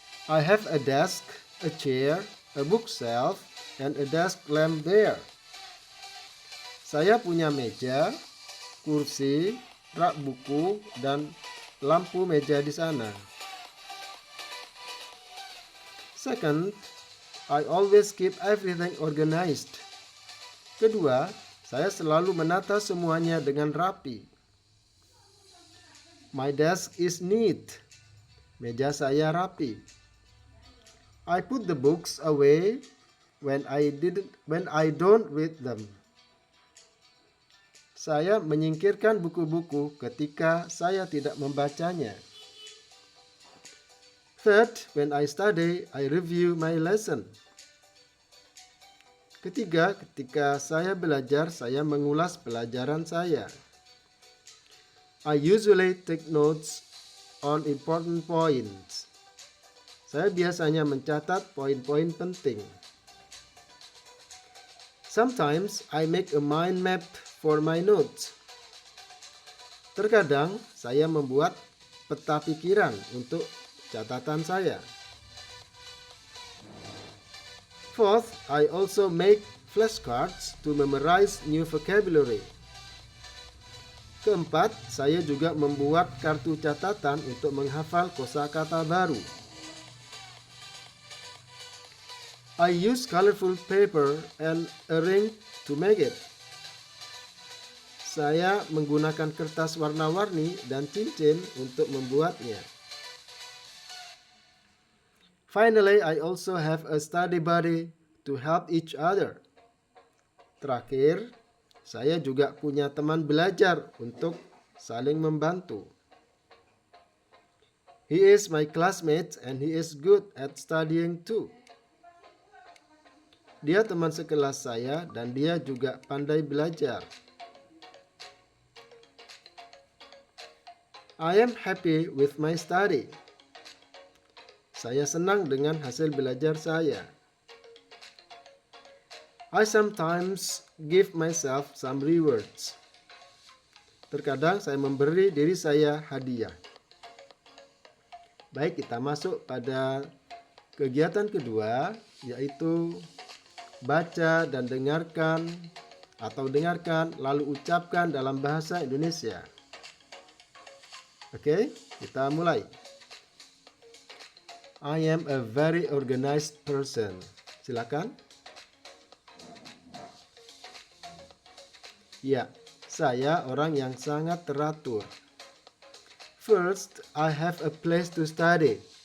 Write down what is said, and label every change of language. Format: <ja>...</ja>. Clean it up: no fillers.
<en>I have a desk, a chair, a bookshelf, and a desk lamp there.</en> <id>Saya punya meja, kursi, rak buku, dan lampu meja di sana.</id> <en>Second, I always keep everything organized.</en> <id>Kedua, saya selalu menata semuanya dengan rapi.</id> <en>My desk is neat.</en> <id>Meja saya rapi.</id> <en>I put the books away when I don't read them.</en> <id>Saya menyingkirkan buku-buku ketika saya tidak membacanya.</id> <en>Third, when I study, I review my lesson.</en> <id>Ketiga, ketika saya belajar, saya mengulas pelajaran saya.</id> <en>I usually take notes on important points.</en> <id>Saya biasanya mencatat poin-poin penting.</id> <en>Sometimes I make a mind map for my notes.</en> <id>Terkadang saya membuat peta pikiran untuk catatan saya.</id> <en>Fourth, I also make flashcards to memorize new vocabulary.</en> <id>Keempat, saya juga membuat kartu catatan untuk menghafal kosakata baru.</id> <en>I use colorful paper and a ring to make it.</en> <id>Saya menggunakan kertas warna-warni dan cincin untuk membuatnya.</id> <en>Finally, I also have a study buddy to help each other.</en> <id>Terakhir, saya juga punya teman belajar untuk saling membantu.</id> <en>He is my classmate and he is good at studying too.</en> <id>Dia teman sekelas saya dan dia juga pandai belajar.</id> <en>I am happy with my study.</en> <id>Saya senang dengan hasil belajar saya.</id> <en>I sometimes give myself some rewards.</en> <id>Terkadang saya memberi diri saya hadiah. Baik, kita masuk pada kegiatan kedua, yaitu baca dan dengarkan atau dengarkan lalu ucapkan dalam bahasa Indonesia. Oke, kita mulai.</id> <en>I am a very organized person.</en> <id>Silakan. Ya, saya orang yang sangat teratur.</id> <en>First, I have a place to study.</en>